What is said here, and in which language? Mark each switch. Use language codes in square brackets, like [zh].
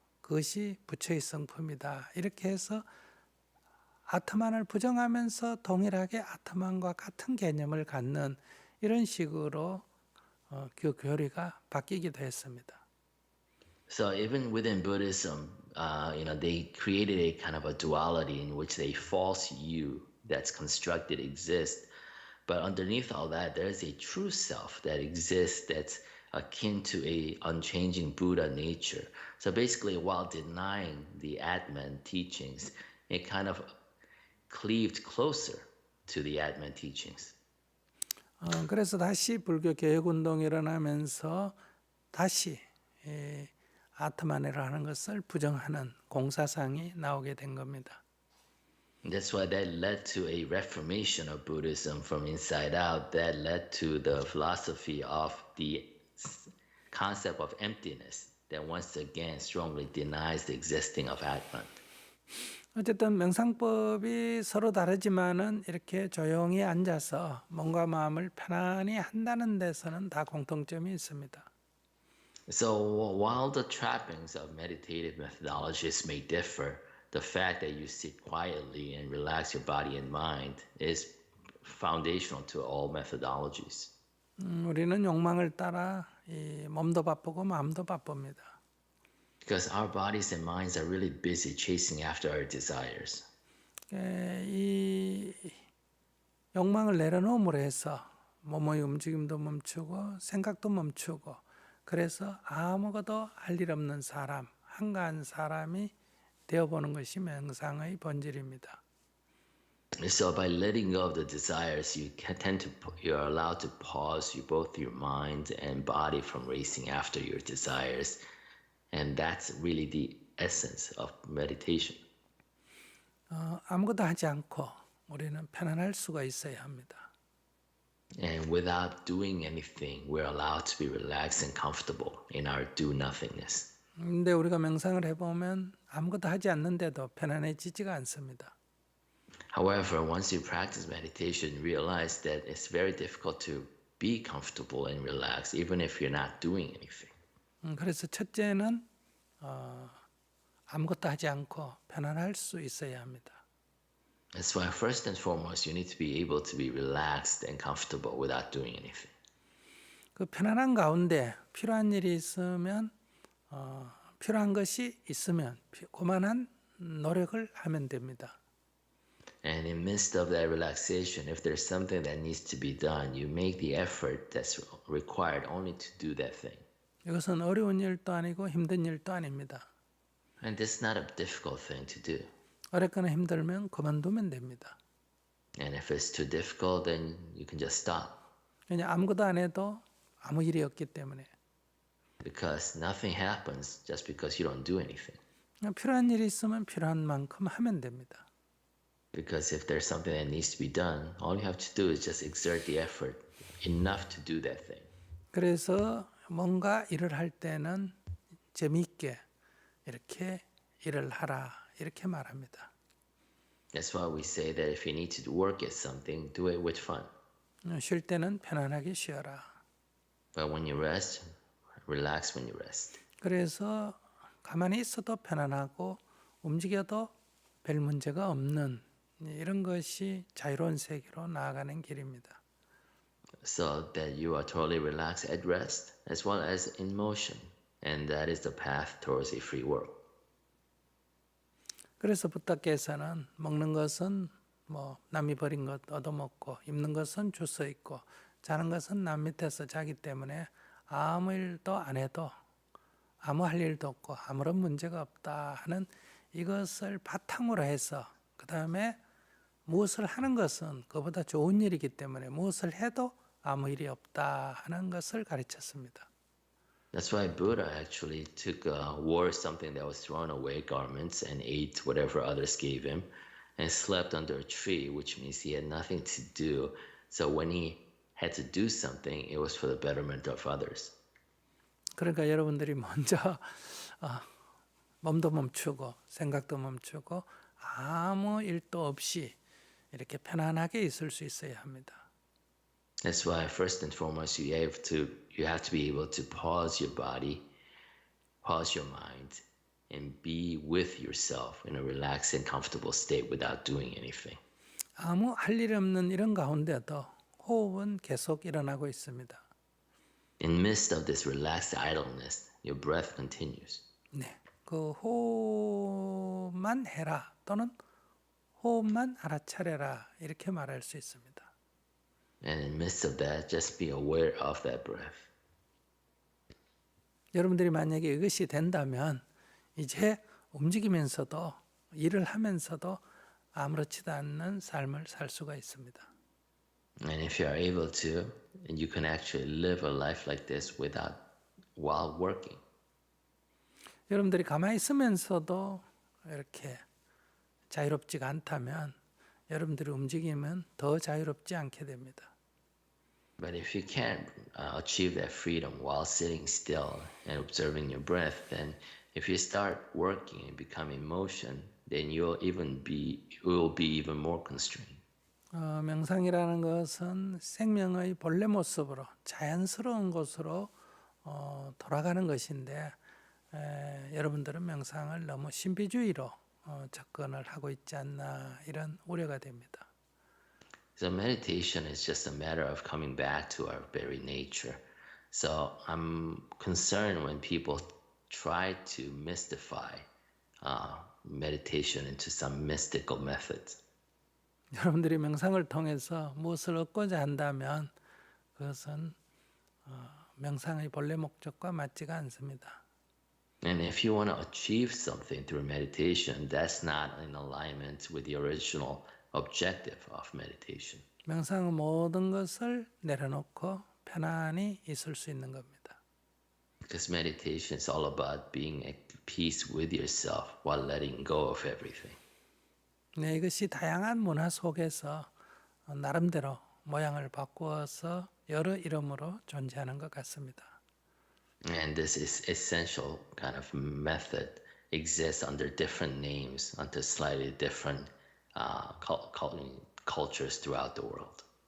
[ko] 그것이 부처의 성품이다. 이렇게 해서 아트만을 부정하면서 동일하게 아트만과 같은 개념을 갖는 이런 식으로 그 교리가 바뀌기도 했습니다. [en] So even within Buddhism, they created a kind of a duality in which a false you that's constructed exists. But underneath all that, there is a true self that exists that's akin to a unchanging Buddha nature. So basically, while denying the Atman teachings, it kind of cleaved closer to the Atman teachings. [ko] 그래서 다시 불교 개혁운동이 일어나면서 다시 아트만이라는 것을 부정하는 공사상이 나오게 된 겁니다. [en] That's why that led to a reformation of Buddhism from inside out. That led to the philosophy of the concept of emptiness that once again strongly denies the existing of Atman. [ko] 어쨌든 명상법이 서로 다르지만은 이렇게 조용히 앉아서 몸과 마음을 편안히 한다는 데서는 다 공통점이 있습니다. [en] So while the trappings of meditative methodologies may differ, the fact that you sit quietly and relax your body and mind is foundational to all methodologies. [ko] 우리는 욕망을 따라 이 몸도 바쁘고 마음도 바쁩니다. [en] Because our bodies and minds are really busy chasing after our desires. [ko] 이 욕망을 내려놓음으로 해서 몸의 움직임도 멈추고 생각도 멈추고 그래서 아무것도 할 일 없는 사람, 한가한 사람이 되어보는 것이 명상의 본질입니다. [en] So by letting go of the desires, you're allowed to pause both your mind and body from racing after your desires. And that's really the essence of meditation. [ko] 아무것도 하지 않고 우리는 편안할 수가 있어야 합니다. [en] And without doing anything, we're allowed to be relaxed and comfortable in our do-nothingness. [ko] 근데 우리가 명상을 해보면 아무것도 하지 않는데도 편안해지지가 않습니다. [en] However, once you practice meditation, realize that it's very difficult to be comfortable and relaxed, even if you're not doing anything. [ko] 그래서 첫째는 아무것도 하지 않고 편안할 수 있어야 합니다. [en] That's why first and foremost, you need to be able to be relaxed and comfortable without doing anything. [ko] 그 편안한 가운데 필요한 일이 있으면 필요한 것이 있으면 그만한 노력을 하면 됩니다. [en] And in the midst of that relaxation, if there's something that needs to be done, you make the effort that's required only to do that thing. [ko] 이것은 어려운 일도 아니고 힘든 일도 아닙니다. [en] And this is not a difficult thing to do. [ko] 어렵거나 힘들면 그만두면 됩니다. [en] And if it's too difficult, then you can just stop. [ko] 그냥 아무것도 안 해도 아무 일이 없기 때문에. [en] Because nothing happens just because you don't do anything. [ko] 필요한 일이 있으면 필요한 만큼 하면 됩니다. [en] Because if there's something that needs to be done, all you have to do is just exert the effort enough to do that thing. [ko] 그래서 뭔가 일을 할 때는 재미있게 이렇게 일을 하라 이렇게 말합니다. [en] That's why we say that if you need to work at something, do it with fun. [ko] 쉴 때는 편안하게 쉬어라. [en] But when you rest, relax when you rest. [ko] 그래서 가만히 있어도 편안하고 움직여도 별 문제가 없는 이런 것이 자유로운 세계로 나아가는 길입니다. [en] So that you are totally relaxed at rest as well as in motion. And that is the path towards a free world. [ko] 그래서 부처께서는 먹는 것은 뭐 남이 버린 것 얻어먹고 입는 것은 주워 입고 자는 것은 남 밑에서 자기 때문에 아무 일도 안 해도 아무 할 일도 없고 아무런 문제가 없다 하는 이것을 바탕으로 해서 그 다음에 무엇을 하는 것은 그보다 좋은 일이기 때문에 무엇을 해도 아무 일이 없다 하는 것을 가르쳤습니다. [en] That's why Buddha actually wore something that was thrown away garments and ate whatever others gave him. and slept under a tree, which means he had nothing to do. So when he had to do something, it was for the betterment of others. [ko] 그러니까 여러분들이 먼저 몸도 멈추고 생각도 멈추고 아무 일도 없이 이렇게 편안하게 있을 수 있어야 합니다. [en] That's why first and foremost you have to be able to pause your body, pause your mind, and be with yourself in a relaxed and comfortable state without doing anything. [ko] 아무 할 일 없는 이런 가운데도 호흡은 계속 일어나고 있습니다. [en] In the midst of this relaxed idleness, your breath continues. [ko] 네, 그 호흡만 해라 또는 호흡만 알아차려라 이렇게 말할 수 있습니다. [en] And in the midst of that, just be aware of that breath. [ko] 여러분들이 만약에 이것이 된다면 이제 움직이면서도 일을 하면서도 아무렇지도 않는 삶을 살 수가 있습니다. [en] And if you are able to, you can actually live a life like this while working. [ko] 여러분들이 가만히 있으면서도 이렇게 자유롭지가 않다면 여러분들이 움직이면 더 자유롭지 않게 됩니다. [en] But if you can't achieve that freedom while sitting still and observing your breath, then if you start working and become in motion, then you will be even more constrained. [ko] 명상이라는 것은 생명의 본래 모습으로 자연스러운 곳으로 돌아가는 것인데 여러분들은 명상을 너무 신비주의로 접근을 하고 있지 않나 이런 우려가 됩니다. [en] So meditation is just a matter of coming back to our very nature. So I'm concerned when people try to mystify meditation into some mystical methods. [ko] 여러분들이 명상을 통해서 무엇을 얻고자 한다면 그것은 명상의 본래 목적과 맞지가 않습니다. [en] And if you want to achieve something through meditation, that's not in alignment with the original objective of meditation. [ko] 명상은 모든 것을 내려놓고 편안히 있을 수 있는 겁니다. [en] Because meditation is all about being at peace with yourself while letting go of everything. [ko] 네, 이것이 다양한 문화 속에서 나름대로 모양을 바꾸어서 여러 이름으로 존재하는 것 같습니다. [en] And this is essential kind of method exists under different names, under slightly different cultures throughout the world.